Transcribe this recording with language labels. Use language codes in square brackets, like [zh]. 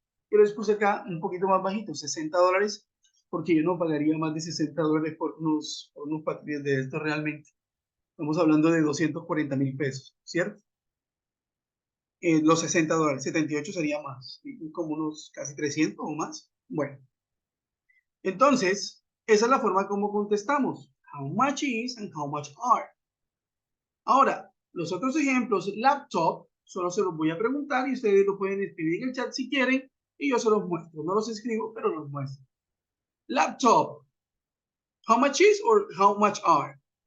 [es] Yo les puse acá un poquito más bajito, $60, porque yo no pagaría más de $60 por unos patines de estos realmente. Estamos hablando de 240,000 pesos, ¿cierto? Los $60, 78 sería más, como unos casi 300 o más. Bueno, entonces, esa es la forma como contestamos. [en] How much is and how much are. [es] Ahora, los otros ejemplos, laptop, solo se los voy a preguntar y ustedes lo pueden escribir en el chat si quieren y yo se los muestro. No los escribo, pero los muestro. [en] Laptop, how much is or how much are?